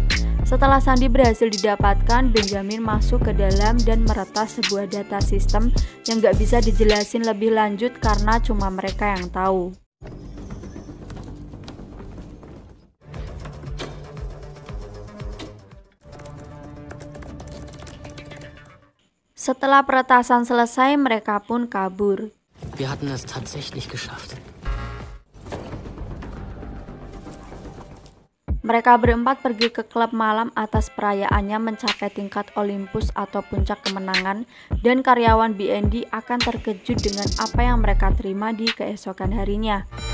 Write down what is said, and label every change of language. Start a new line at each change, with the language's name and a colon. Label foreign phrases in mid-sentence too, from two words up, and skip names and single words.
Indonesian: Setelah Sandi berhasil didapatkan, Benjamin masuk ke dalam dan meretas sebuah data sistem yang gak bisa dijelasin lebih lanjut karena cuma mereka yang tahu. Setelah peretasan selesai, mereka pun kabur.
German: Wir hatten es tatsächlich geschafft.
Indonesian: Mereka berempat pergi ke klub malam atas perayaannya mencapai tingkat Olympus atau puncak kemenangan, dan karyawan BND akan terkejut dengan apa yang mereka terima di keesokan harinya.